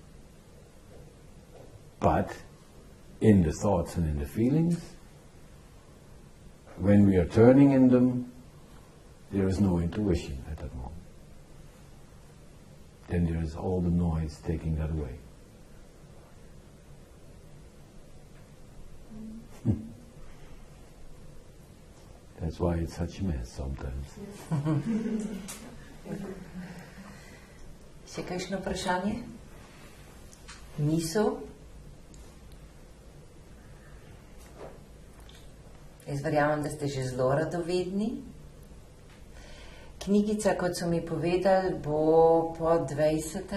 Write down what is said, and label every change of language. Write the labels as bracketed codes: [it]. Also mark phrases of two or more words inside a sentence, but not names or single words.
[en] But in the thoughts and in the feelings, when we are turning in them, there is no intuition at that moment. Then there is all the noise taking that away. That's why it's such a mess sometimes. [sl] Še kakšno vprašanje? Misel? Jaz verjamem, da ste že zelo radovedni. Knjigica, kot so mi povedali, bo po 20.